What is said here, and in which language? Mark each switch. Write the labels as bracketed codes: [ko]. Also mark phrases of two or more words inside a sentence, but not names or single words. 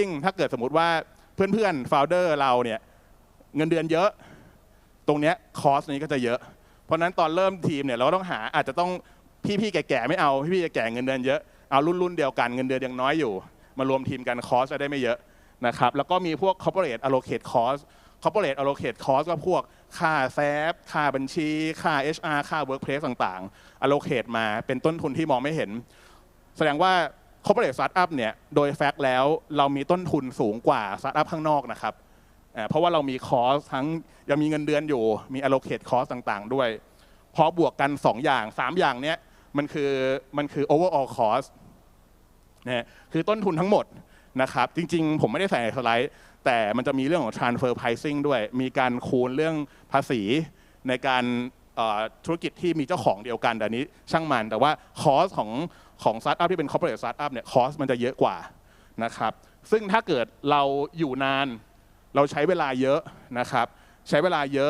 [th] ถ้าเกิดสมมติว่าเพื่อนๆ founder เราเนี่ยเงินเดือนเยอะตรงเนี้ยคอสนี้ก็จะเยอะเพราะนั้นตอนเริ่มทีมเนี่ยเราต้องหาอาจจะต้องพี่ๆแก่ๆไม่เอาพี่ๆแก่ๆเงินเดือนเยอะเอารุ่นเดียวกันเงินเดือนยังน้อยอยู่มารวมทีมกันคอสจะได้ไม่เยอะนะครับแล้วก็มีพวก [en] corporate allocate cost corporate allocate cost [th] ก็พวกค่าแซฟค่าบัญชีค่า HR ค่า workplace ต่างๆ allocate มาเป็นต้นทุนที่มองไม่เห็นแสดงว่า [en] corporate startup [th] เนี่ยโดยแฟกต์แล้วเรามีต้นทุนสูงกว่า startup ข้างนอกนะครับเพราะว่าเรามีคอสทั้งยังมีเงินเดือนอยู่มี [en] allocate cost [th] ต่างๆด้วยพอบวกกัน2 อย่าง3 อย่างเนี้ยมันคือ [en] overall cost [th] นะคือต้นทุนทั้งหมดนะครับจริงๆผมไม่ได้ใส่ในสไล ด์แต่มันจะมีเรื่องของ [en] transfer pricing [th] ด้วยมีการคูณเรื่องภาษีในการธุรกิจที่มีเจ้าของเดียวกันแต่นี้ช่างมันแต่ว่าคอสของ startup ที่เป็น [en] corporate startup [th] เนี่ยคอสมันจะเยอะกว่านะครับซึ่งถ้าเกิดเราอยู่นานเราใช้เวลาเยอะนะครับใช้เวลาเยอะ